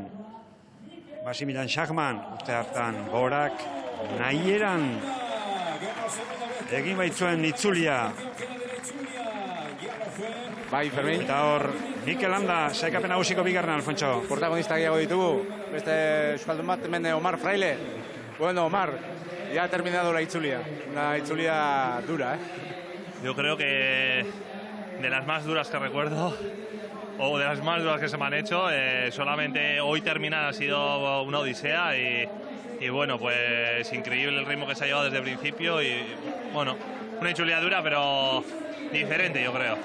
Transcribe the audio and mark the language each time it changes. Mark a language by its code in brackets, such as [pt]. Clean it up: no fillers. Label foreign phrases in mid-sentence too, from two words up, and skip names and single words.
[eu] Maximilian Schachman, urte hartan gorak nahieran egin baitzuen itzulia. Bai, Fermin. Eta hor, Mikel Landa, sailkapen nagusiko bigarren, Alfontxo. Protagonista gehiago ditugu, beste euskaldun bat, hemen Omar Fraile. [es] Bueno, Omar, ya ha terminado la itzulia. Una itzulia dura, Yo creo que de las más duras que recuerdo, o de las más duras que se me han hecho, solamente hoy terminar ha sido una odisea y bueno, pues increíble el ritmo que se ha llevado desde el principio y bueno, una itzulia dura pero diferente, yo creo.